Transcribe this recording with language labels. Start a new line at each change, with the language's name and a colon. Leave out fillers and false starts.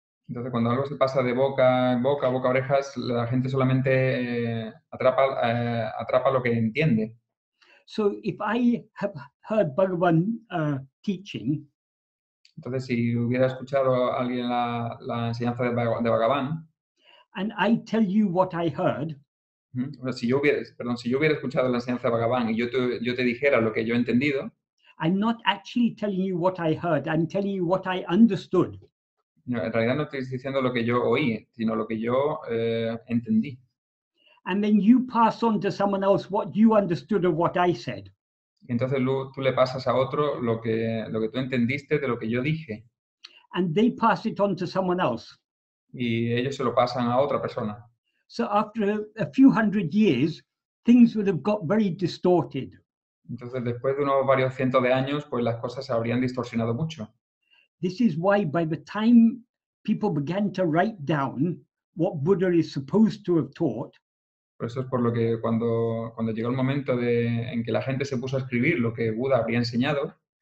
Spanish: Entonces, cuando algo se pasa de boca en boca, boca a orejas, la gente solamente atrapa lo que entiende.
English: So if I have heard Bhagavan teaching,
Spanish: Entonces, si hubiera escuchado a alguien la enseñanza de Bhagavan,
English: and I tell you what I heard,
Spanish: o sea, si yo hubiera escuchado la enseñanza de Bhagavan y yo te dijera lo que yo he entendido,
English: I'm not actually telling you what I heard, I'm telling you what I understood.
Spanish: no, en realidad no estoy diciendo lo que yo oí, sino lo que yo entendí.
English: And then you pass on to someone else what you understood of what I said.
Spanish: Y entonces tú le pasas a otro lo que tú entendiste de lo que yo dije.
English: And they pass it on to someone else.
Spanish: Y ellos se lo pasan a otra persona.
English: So after a few hundred years, things would have got very distorted.
Spanish: Entonces, después de unos varios cientos de años, pues las cosas se habrían distorsionado mucho.
English: This is why by the time people began to write down what Buddha is supposed to have taught,
Spanish: Por eso es por lo que cuando llegó el momento en que la gente se puso a escribir lo que Buda habría enseñado,